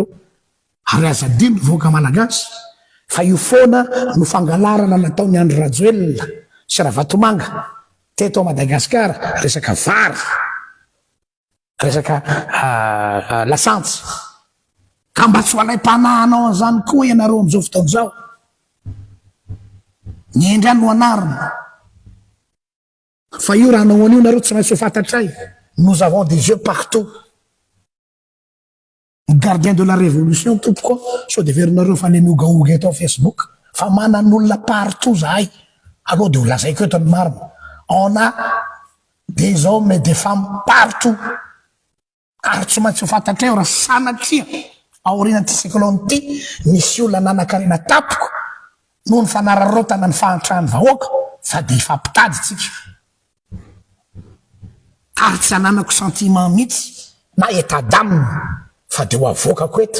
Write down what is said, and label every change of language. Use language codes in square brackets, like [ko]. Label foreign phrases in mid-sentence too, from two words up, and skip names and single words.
[mg] Ary aza dimy voaka malagasy fa io foana no fangalarana nataony Andry Rajoelina sy Ravatomanga teto a Madagasikara resaka vary, resaka lasantsy ka mba tsy ho alay-panahanao an'izany koa ianareo am'izao fotoana zao. Ny endriany no anarina fa io raha nahoana io nareo tsy maintsy ho fantatray. [fr] Nous avons des yeux partout. Gardien de la révolution [mg] tompoko sao de verinareo fa ne miogaoga eto Facebook fa manan'olona partout zahay aloha de ho lazaiko eto ny marina. [fr] On a des hommes et des femmes partout. [mg] Ary tsy maintsy ho fantatreo raha sanatria aorian'ity cyclone ity misy olona nanan-karena tapoko noho ny fanararotana ny fahantrany vahoaka fa de ifampitady tsika. Ary tsy ananako sentiment mihitsy na [fr] état d'âme [mg] fa de ho avoakako eto.